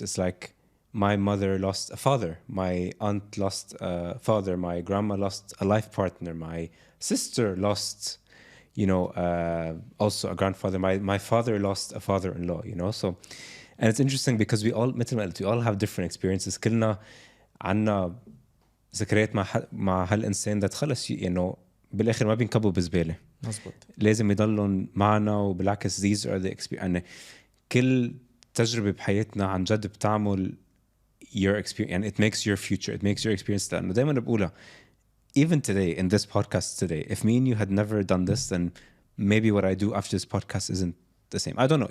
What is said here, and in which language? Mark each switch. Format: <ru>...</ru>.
<en>It's like my mother lost a father, my aunt lost a father, my grandma lost a life partner, my sister lost, you know, also a grandfather, my father lost a father-in-law, you know. So, and it's interesting because we all have different experiences.</en> <ar>كلنا عنا ذكريات مع هالإنسان ده خلص,</ar> <en>you know,</en> <ar>بالآخر ما بينكبوا بزبالة. مزبوط. لازم يضلون معنا, وبالعكس</ar> <en>these are the experience.</en> <ar>كل تجربة بحياتنا عن جد بتعمل</ar> <en>your experience, and it makes your future, it makes your experience.</en> <ar>لأنه دايما بقولها,</ar> <en>even today in this podcast today, if me and you had never done this, then maybe what I do after this podcast isn't the same. I don't know.</en>